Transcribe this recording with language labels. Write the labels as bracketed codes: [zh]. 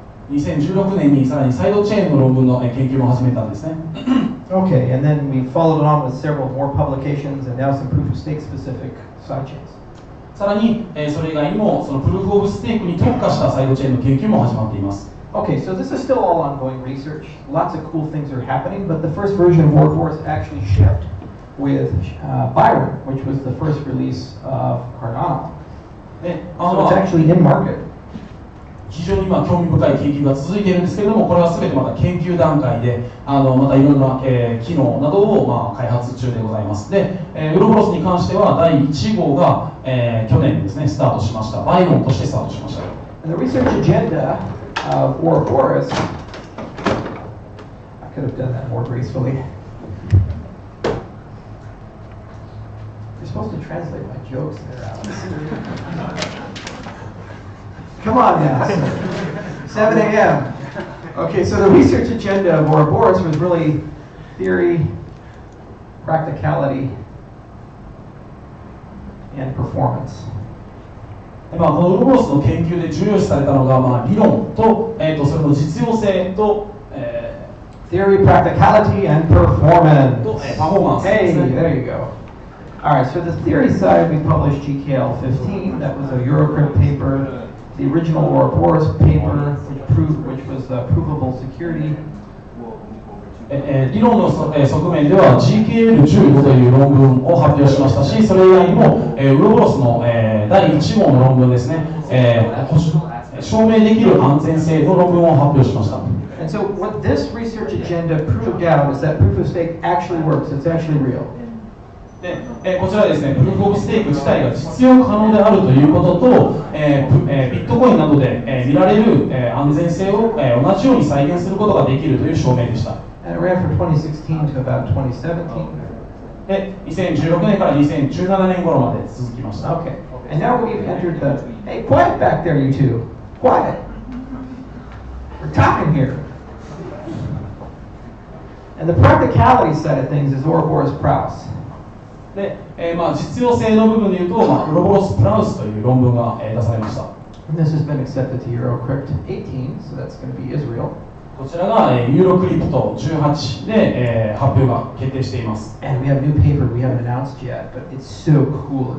[ja] 2016年にさらにサイドチェーンの論文の研究も始めたんですね。 [en] Okay, and then we followed on with several more publications and now some proof of stake specific sidechains. [ja] さらに、それ以外にもそのプルーフオブステークに特化したサイドチェーンの研究も始まっています。 [en] Okay, so this is still all ongoing research. Lots of cool things are happening, but the first version of Ouroboros actually shipped with Byron, which was the first release of Cardano. So it's actually in market. [ja] 非常に今興味深い研究が続いているんですけれども、これは全てまた研究段階で、またいろんな、機能などを、開発中でございます。で、ウロボロスに関しては第1号が、去年ですね、スタートしました。バイロンとしてスタートしました。 [en] And the research agenda of Ouroboros, I could have done that more gracefully. You're supposed to translate my jokes there, Alex. Come on now, 7 a.m. Okay, so the research agenda of Ouroboros was really theory, practicality, and performance. [ja] このウロボロスの研究で重要視されたのが、理論と、それの実用性と、 [en] theory, practicality, and performance. [ja] と、パフォーマンスですね。 [en] Hey, there you go. All right, so the theory side, we published GKL 15. That was a Eurocrypt paper. The original Ouroboros paper, which was provable security. [ja] 理論の側面では GKL15 という論文を発表しましたし、それ以外にも、ウロボロスの、第1号の論文ですね、証明できる安全性の論文を発表しました。 [en] And so what this research agenda proved out is that proof of stake actually works. It's actually real. [ja] でこちらですね、プルーフオブステーク自体が実用可能であるということと、ビットコインなどで、見られる、安全性を、同じように再現することができるという証明でした。 [en] And it ran from 2016 to about 2017. [ja] で、2016年から2017年頃まで続きました。 [en] Okay. And now we've entered the, hey, quiet back there, you two. Quiet. We're talking here. And the practicality side of things is Ouroboros Praus. [ja] で、実用性の部分でいうと、ウロボロスプラウスという論文が、出されました。 [en] And this has been accepted to Eurocrypt 18, so that's going to be Israel. [ja] こちらが、ユーロクリプト18で、発表が決定しています。 [en] And we have a new paper we haven't announced yet, but it's so cool.